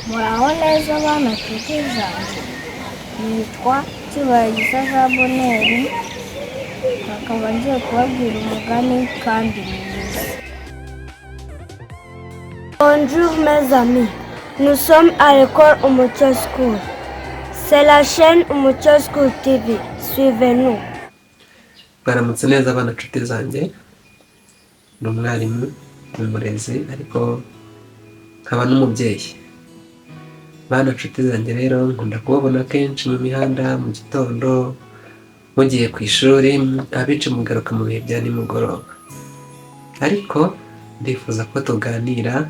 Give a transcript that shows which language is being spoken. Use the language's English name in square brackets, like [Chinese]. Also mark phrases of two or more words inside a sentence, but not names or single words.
[Kinyarwanda] Muraho neza bana nshuti zanjye, nitwa Cyubahiro Jean Bonheur, akaba ngiye kubabwira umugani kandi mwiza. [French] Bonjour mes amis, nous sommes à l'école Umucyo School. C'est la chaîne Umucyo School TV, suivez-nous. [Kinyarwanda] Baramutse neza abana nshuti zanjye, ni umwarimu, ni umurezi ariko nkaba n'umubyeyi. Bana nshuti zanjye rero nkunda kubabona kenshi mu mihanda mu gitondo mugiye ku ishuri, abenshi mugaruka mu bihe bya nimugoroba, ariko ndifuza ko tuganira.